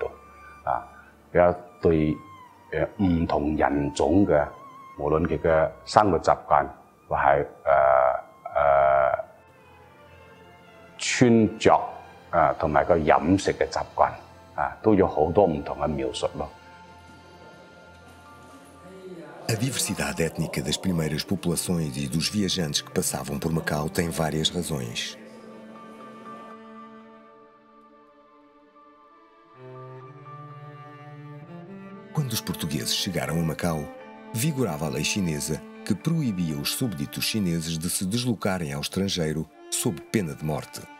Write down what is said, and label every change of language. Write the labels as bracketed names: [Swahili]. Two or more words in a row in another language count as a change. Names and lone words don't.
[Cantonese] 比較對唔同人種嘅，無論佢嘅生活習慣。或係穿着同埋個飲食嘅習慣都有好多唔同嘅描述咯。 [Portuguese] A diversidade étnica das primeiras populações e dos viajantes que passavam por Macau tem várias razões. Quando os portugueses chegaram a Macau, vigorava a lei chinesa que proibia os súbditos chineses de se deslocarem ao estrangeiro sob pena de morte.